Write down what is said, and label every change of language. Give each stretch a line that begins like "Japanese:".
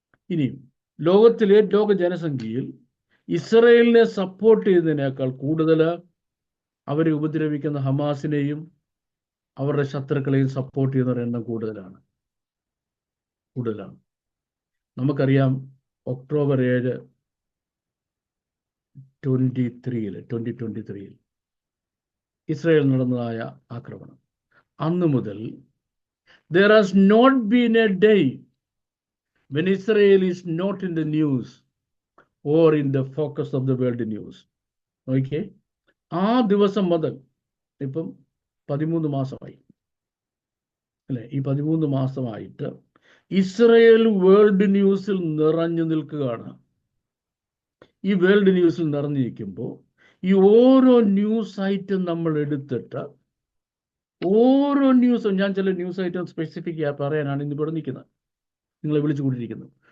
Malayalam: ഇനിയും ലോക ജനസംഖ്യയിൽ ഇസ്രയേലിനെ സപ്പോർട്ട് ചെയ്യുന്നതിനേക്കാൾ കൂടുതൽ അവരെ ഉപദ്രവിക്കുന്ന ഹമാസിനെയും അവരുടെ ശത്രുക്കളെയും സപ്പോർട്ട് ചെയ്യുന്നവരുടെ എണ്ണം കൂടുതലാണ്. നമുക്കറിയാം, ഒക്ടോബർ 7, 2023 ഇസ്രയേൽ നടന്നതായ ആക്രമണം. അന്ന് മുതൽ
English: there has not been a day when Israel is not in the news or in the focus of the world news.
Malayalam: Okay, ആ ദിവസം മുതൽ ഇപ്പം 13 മാസമായി അല്ലെ, ഈ 13 മാസമായിട്ട് ഇസ്രയേൽ വേൾഡ് ന്യൂസിൽ നിറഞ്ഞു നിൽക്കുകയാണ്. ഈ വേൾഡ് ന്യൂസിൽ നിറഞ്ഞിരിക്കുമ്പോൾ ഈ ഓരോ ന്യൂസ് ഐറ്റം നമ്മൾ എടുത്തിട്ട്, ഓരോ ന്യൂസും, ഞാൻ ചില ന്യൂസ് ഐറ്റം സ്പെസിഫിക് പറയാനാണ് ഇന്നിവിടെ നിൽക്കുന്നത്, നിങ്ങളെ വിളിച്ചു കൂട്ടിയിരിക്കുന്നത്.